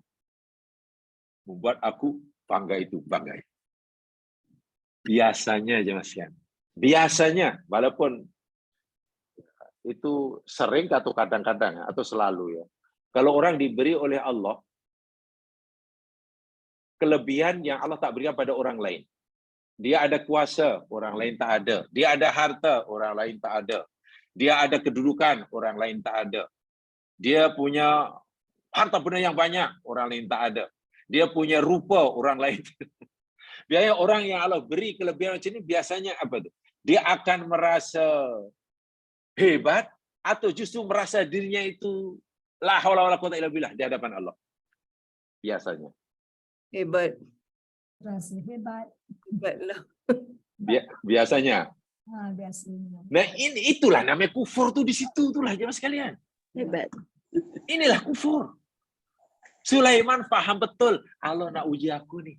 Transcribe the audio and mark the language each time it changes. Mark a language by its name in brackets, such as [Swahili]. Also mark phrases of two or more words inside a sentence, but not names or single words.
[Malay] Membuat aku bangga itu, bangga. Biasanya aja Mas Yan. Biasanya, walaupun itu sering atau kadang-kadang atau selalu ya. Kalau orang diberi oleh Allah kelebihan yang Allah tak berikan pada orang lain. Dia ada kuasa, orang lain tak ada. Dia ada harta, orang lain tak ada. Dia ada kedudukan, orang lain tak ada. Dia punya harta benda yang banyak, orang lain tak ada. Dia punya rupa, orang lain tak ada. Biasanya orang yang Allah beri kelebihan macam ini biasanya apa tu? Dia akan merasa hebat atau justru merasa dirinya itu [Arabic] لا حول ولا قوة إلا بالله [Malay] di hadapan Allah. Biasanya. Hebat. Rasa hebat. Hebatlah. Biasanya. Biasanya. Nah, itulah namanya kufur tu di situ itulah jemaah sekalian. Hebat. Inilah kufur. Sulaiman faham betul Allah nak uji aku ni.